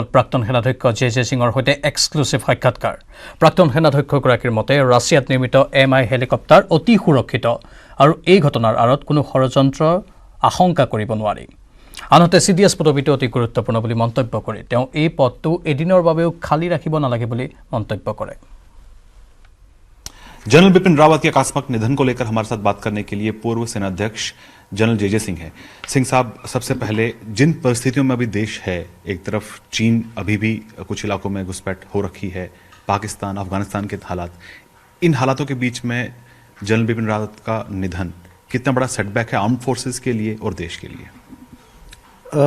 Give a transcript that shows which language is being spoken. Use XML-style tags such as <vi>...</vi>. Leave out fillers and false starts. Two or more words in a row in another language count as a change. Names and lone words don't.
<as>প্ৰাক্তন সেনাধ্যক্ষ জে সিঙৰ সৈতে এক্সক্লুসিভ সাক্ষাৎকাৰ প্ৰাক্তন সেনাধ্যক্ষগৰাকীৰ মতে ৰাছিয়াত নিৰ্মিত MI হেলিকপ্টাৰ অতি সুৰক্ষিত আৰু এই ঘটনাৰ আঁৰত কোনো ষড়যন্ত্ৰ আশংকা কৰিব নোৱাৰি আনহাতে CDS পদবীটো অতি গুৰুত্বপূৰ্ণ বুলি মন্তব্য কৰি তেওঁ এই পদটো এদিনৰ বাবেও খালি ৰাখিব নালাগে বুলি মন্তব্য কৰে</as> <hi>जनरल बिपिन रावत के आकस्मिक निधन को लेकर हमारे साथ बात करने के लिए पूर्व सेनाध्यक्ष जनरल जे सिंह हैं। सिंह साहब, सबसे पहले जिन परिस्थितियों में अभी देश है, एक तरफ चीन अभी भी कुछ इलाकों में घुसपैठ हो रखी है, पाकिस्तान अफगानिस्तान के हालात, इन हालातों के बीच में जनरल बिपिन रावत का निधन कितना बड़ा सेटबैक है</hi> <en>arm forces</en> <hi>के लिए और देश के लिए?</hi>